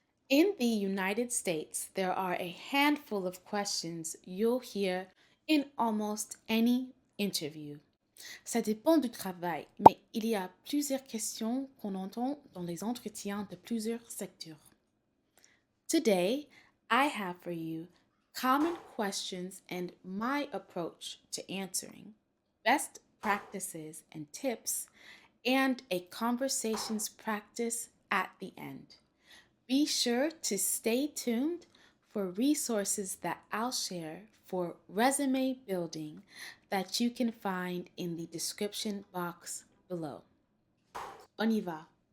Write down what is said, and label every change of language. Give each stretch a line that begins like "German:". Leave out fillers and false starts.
English: In the United States, there are a handful of questions you'll hear in almost any interview.
French: Ça dépend du travail, mais il y a plusieurs questions qu'on entend dans les entretiens de plusieurs secteurs.
English: Today, I have for you common questions and my approach to answering, best practices and tips, and a conversations practice at the end. Be sure to stay tuned for resources that I'll share for resume building that you can find in the description box below.
French: On y va.